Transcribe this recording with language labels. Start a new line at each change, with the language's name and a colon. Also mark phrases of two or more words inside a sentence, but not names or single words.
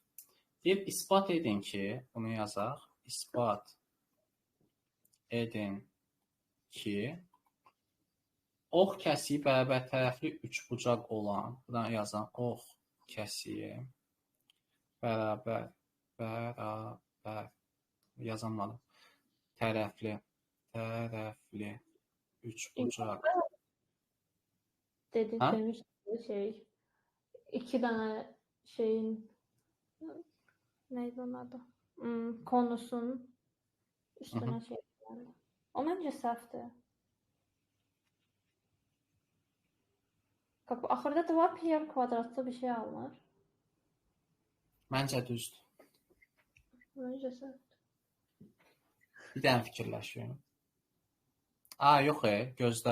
Azerbaijani: Deyib isbat edin ki, bunu yazaq. İsbat edin ki, ox kəsiyi bərabər tərəfli üçbucaq olan, buradan yazan ox kəsiyi bərabər yazamadım. Tərəfli üçbucaq.
Turkish: Demiş iki tane şeyin neydi onun adı? Konusun üstüne şey yani.
Azerbaijani: O bence səhvdir. Axırda da var pi r kvadratlı bir şey alınır. Məncə düzdür. Bence səhvdir. Bir dənə fikirləşin. Yox, gözlə.